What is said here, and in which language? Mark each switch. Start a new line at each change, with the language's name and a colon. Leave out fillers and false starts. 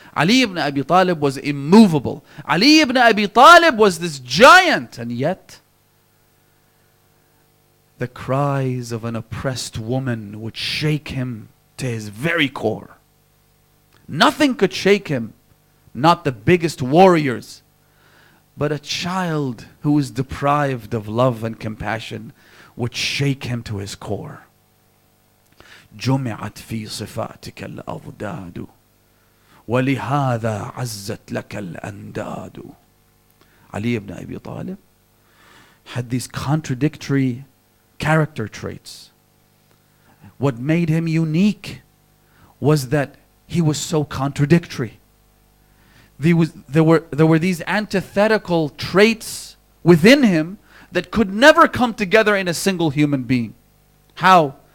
English: Ali ibn Abi Talib was immovable. Ali ibn Abi Talib was this giant, and yet the cries of an oppressed woman would shake him to his very core. Nothing could shake him, not the biggest warriors, but a child who was deprived of love and compassion would shake him to his core.
Arabic: جمعت في صفاتك الأضداد ولهذا عزت لك الأنداد.
English: Ali ibn Abi Talib had these contradictory character traits. What made him unique was that he was so contradictory. There were these antithetical traits within him that could never come together in a single human being. How?